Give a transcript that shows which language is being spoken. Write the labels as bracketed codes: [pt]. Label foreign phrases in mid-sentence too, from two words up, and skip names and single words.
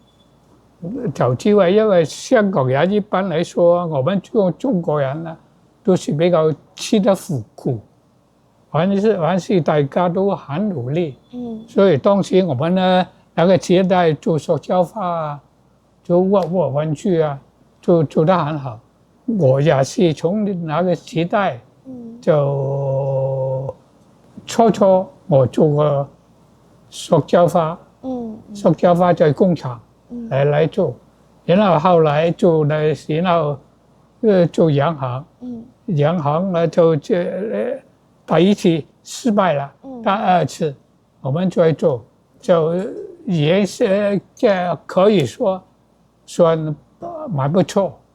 [zh] 因為香港人一般來說，我們中國人呢，都是比較吃得苦，凡是大家都很努力。所以當時我們呢，那個時代做塑膠花啊，做玩具啊，做得很好。我也是從那個時代就初我做過塑胶花，塑胶花在工厂来做，然后后来做的时候做洋行，洋行呢就第一次失败了，第二次我们再做，就也是这可以说算蛮不错。